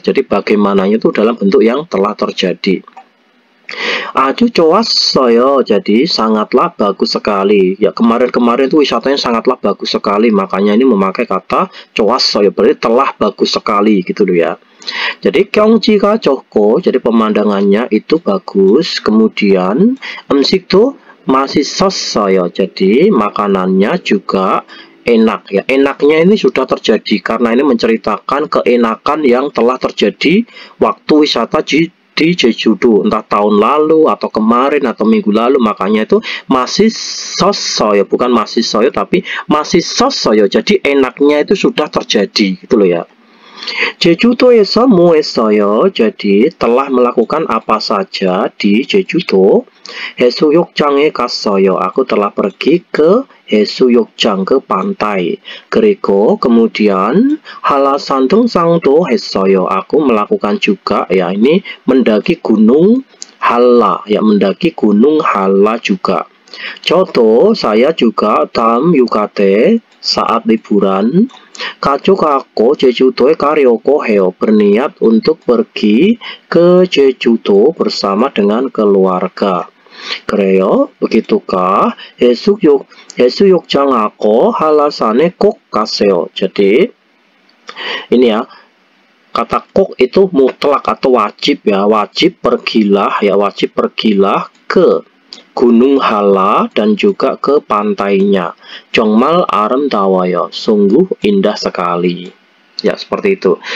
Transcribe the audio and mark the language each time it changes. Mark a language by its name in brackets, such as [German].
[Indonesian] Jadi bagaimananya itu dalam bentuk yang telah terjadi. Aduh [Korean] 좋았어요. [Indonesian] Jadi sangatlah bagus sekali. Ya kemarin-kemarin itu wisatanya sangatlah bagus sekali. Makanya ini memakai kata [Korean] 좋았어요. [Indonesian] Berarti telah bagus sekali gitu loh ya. Jadi [Korean] 경치가 좋고, [Indonesian] jadi pemandangannya itu bagus. Kemudian [Korean] 음식도 맛있었어요. [Indonesian] Jadi makanannya juga enak ya. Enaknya ini sudah terjadi karena ini menceritakan keenakan yang telah terjadi waktu wisata di Jejudo, entah tahun lalu atau kemarin atau minggu lalu. Makanya itu [Korean] 맛있었어요, [Indonesian] bukan [Korean] 맛있어요 [Indonesian] tapi 맛있었어요. Jadi enaknya itu sudah terjadi gitu loh ya. [Korean] 제주도에서 뭐 했어요? [Indonesian] Jadi telah melakukan apa saja di Jejudo. [Korean] 해수욕장에 갔어요. [Indonesian] Aku telah pergi ke 해수욕장, ke pantai. [Korean] 그리고 [Indonesian] kemudian [Korean] 한라산 등산도 했어요. [Indonesian] Aku melakukan juga ya ini mendaki gunung Halla ya, mendaki gunung Halla juga. [Korean] 저도 [Indonesian] saya juga dalam yukate saat liburan [Korean] 가족하고 제주도에 가려고 해요. [Indonesian] berniat untuk pergi ke Jejudo bersama dengan keluarga. [Korean] 그래요? [Indonesian] begitukah? [Korean] 해수욕장하고 한라산에 꼭 가세요. [Indonesian] Jadi ini ya, kata 꼭 itu mutlak atau wajib ya, wajib pergilah ya, wajib pergilah ke Gunung Halla dan juga ke pantainya. [Korean] 정말 아름다워요. [Indonesian] Sungguh indah sekali. Ya, seperti itu.